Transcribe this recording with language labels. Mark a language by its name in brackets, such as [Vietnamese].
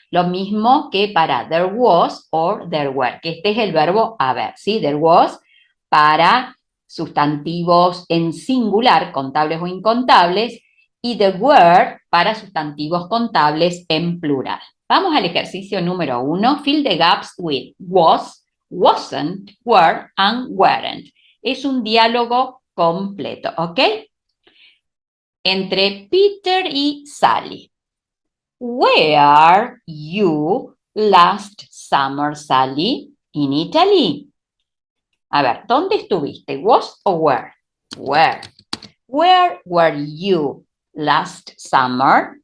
[Spanish] Lo mismo que para there was or there were, que este es el verbo haber, ¿sí? There was para sustantivos en singular, contables o incontables, y there were para sustantivos contables en plural. Vamos al ejercicio número 1. [English] Fill the gaps with was, wasn't, were, and weren't. [Spanish] Es un diálogo completo, ¿ok? Entre Peter y Sally. [English] Where you last summer, Sally? In Italy. [Spanish] A ver, ¿dónde estuviste? Was o were? Where. [English] Where were you last summer?